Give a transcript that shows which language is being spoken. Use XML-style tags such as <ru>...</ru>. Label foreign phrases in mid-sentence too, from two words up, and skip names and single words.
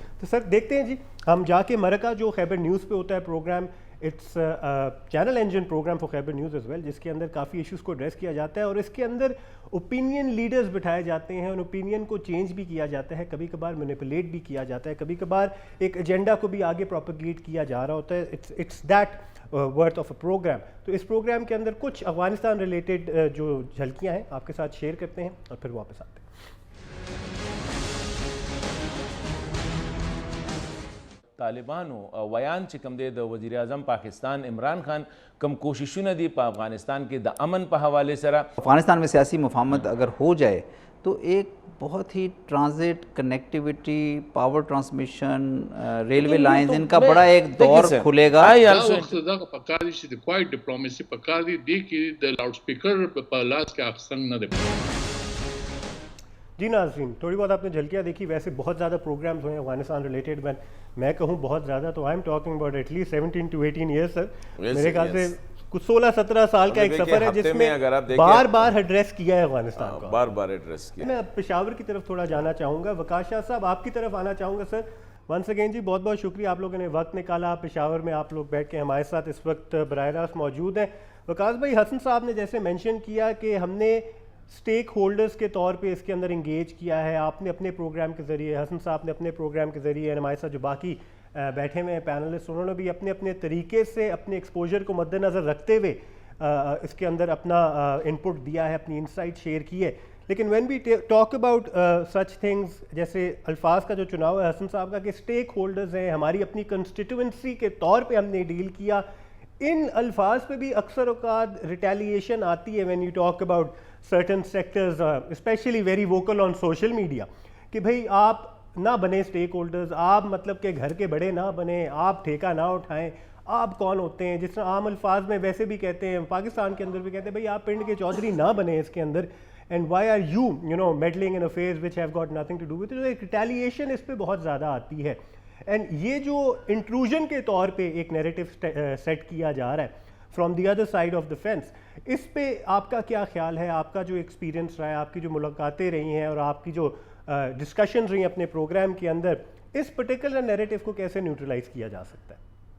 <ur>تو سر دیکھتے ہیں جی, ہم جا کے مرکہ جو خیبر نیوز پہ ہوتا ہے پروگرام,</ur> <en>it's channel engine program for Khyber News as well,</en> <ur>جس کے اندر کافی ایشوز کو ایڈریس کیا جاتا ہے اور اس کے اندر</ur> <en>opinion leaders</en> <ur>بٹھائے جاتے ہیں, ان اوپینین کو چینج بھی کیا جاتا ہے, کبھی کبھار مینیپولیٹ بھی کیا جاتا ہے, کبھی کبھار ایک ایجنڈا کو بھی آگے پروپیگیٹ کیا جا رہا ہوتا ہے.</ur> <en>it's that worth of a program.</en> <ur>تو اس پروگرام کے اندر کچھ افغانستان ریلیٹڈ جو جھلکیاں ہیں آپ کے ساتھ شیئر کرتے ہیں اور پھر واپس آتے ہیں.</ur> <ps>طالبانو ویان چې کوم دی د وزیر اعظم پاکستان عمران خان کم کوششونه دي په افغانستان کې د امن په حوالے سره.</ps> <ur>افغانستان میں سیاسی مفاہمت اگر ہو جائے تو ایک بہت ہی ٹرانزٹ, کنیکٹیوٹی,</ur> <en>power transmission, railway lines,</en> <ur>ان کا بڑا ایک دور کھلے گا.</ur> <ps>وخت دغه پکار دي چې د کوای ډیپلوماسي پکار دي دی کې د لاؤډ سپیکر په لاس کې اخستن نه دی.</ps> <ur>جی ناظرین, تھوڑی بہت آپ نے جھلکیاں دیکھی. ویسے بہت زیادہ پروگرامز ہوئے ہیں افغانستان ریلیٹڈ, میں کہوں بہت زیادہ تو</ur> <en>I'm talking about at least 17 to 18 years</en> <ur>سر. میرے خیال سے کچھ 16-17 سال کا ایک سفر ہے جس میں بار بار ایڈریس کیا ہے افغانستان کو, بار بار ایڈریس کیا. میں پشاور کی طرف تھوڑا جانا چاہوں گا. وقاص شاہ صاحب آپ کی طرف آنا چاہوں گا. سر</ur> <en>once again</en> <ur>جی بہت بہت شکریہ, آپ لوگوں نے وقت نکالا, پشاور میں آپ لوگ بیٹھ کے ہمارے ساتھ اس وقت براہ راست موجود ہیں. وقاص بھائی, حسن صاحب نے جیسے مینشن کیا کہ ہم نے اسٹیک ہولڈرز کے طور پہ اس کے اندر انگیج کیا ہے, آپ نے اپنے پروگرام کے ذریعے, حسن صاحب نے اپنے پروگرام کے ذریعے, ہمارے ساتھ جو باقی بیٹھے ہوئے ہیں پینلسٹ, انہوں نے بھی اپنے اپنے طریقے سے اپنے ایکسپوجر کو مد نظر رکھتے ہوئے اس کے اندر اپنا انپٹ دیا ہے, اپنی انسائٹ شیئر کی ہے.</ur> <en>لیکن when we talk about such things,</en> <ur>جیسے الفاظ کا جو چناؤ ہے حسن صاحب کا کہ اسٹیک ہولڈرز ہیں, ہماری اپنی کنسٹیٹوئنسی کے طور پہ ہم نے ڈیل کیا, ان الفاظ پہ بھی اکثر اوقات ریٹیلیشن آتی ہے</ur> <en>when you talk about certain sectors, especially very vocal on social media,</en> <ur>کہ بھئی آپ نہ بنیں اسٹیک ہولڈرز, آپ مطلب کہ گھر کے بڑے نہ بنیں, آپ ٹھیکہ نہ اٹھائیں, آپ کون ہوتے ہیں, جس طرح عام الفاظ میں ویسے بھی کہتے ہیں, پاکستان کے اندر بھی کہتے ہیں بھئی آپ پنڈ کے چودھری نہ بنیں اس کے اندر,</ur> <en>and why are you meddling in affairs which have got nothing to do with it.</en> <ur>ایک ریٹیلیشن اس پہ بہت زیادہ آتی ہے. اینڈ یہ جو انٹروژن کے طور پہ ایک نیریٹو سیٹ کیا جا رہا ہے</ur> <en>from the other side of the fence,</en> <ur>اس پہ آپ کا کیا خیال ہے؟ آپ کا جو ایکسپیرینس رہا ہے, آپ کی جو ملاقاتیں رہی ہیں اور آپ کی جو ڈسکشن رہی ہیں اپنے پروگرام کے اندر, اس</ur> <en>particular narrative</en> <ur>کو کیسے نیوٹرلائز کیا جا سکتا ہے؟</ur>